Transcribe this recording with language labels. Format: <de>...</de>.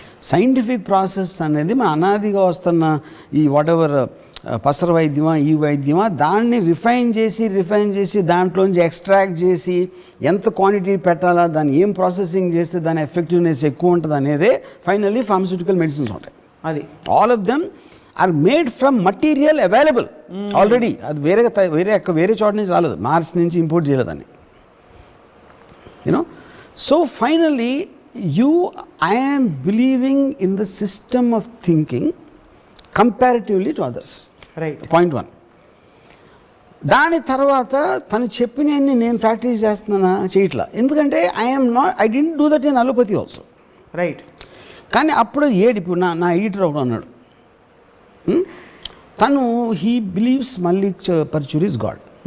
<te>Scientific process అనేది మన అనాదిగా వస్తున్న ఈ</te> <en>whatever</en> <te>పసర వైద్యమా ఈ వైద్యమా దాన్ని రిఫైన్ చేసి దాంట్లోంచి ఎక్స్ట్రాక్ట్ చేసి ఎంత క్వాంటిటీ పెట్టాలా, దాన్ని ఏం ప్రాసెసింగ్ చేస్తే దాని ఎఫెక్టివ్నెస్ ఎక్కువ ఉంటుంది అనేదే ఫైనల్లీ ఫార్మస్యూటికల్ మెడిసిన్స్ ఉంటాయి. అది</te> <en>All of them are made from material available already.</en> <te>అది వేరే చోట నుంచి రాలేదు, మార్స్ నుంచి ఇంపోర్ట్ చేయలేదని.</te> <en>So finally I am believing in the system of thinking comparatively to others. Right. Point 1.</en> <te>దాని తర్వాత తను చెప్పినవన్నీ నేను ప్రాక్టీస్ చేస్తున్నానా చేయట్లా, ఎందుకంటే</te> <en>I don't do that in allopathy also. Right.</en> <te>కానీ అప్పుడు ఇప్పుడు నా ఎడిటర్ ఒకడు అన్నాడు, తను</te> <en>He believes Mallik Parchuri is God.</en>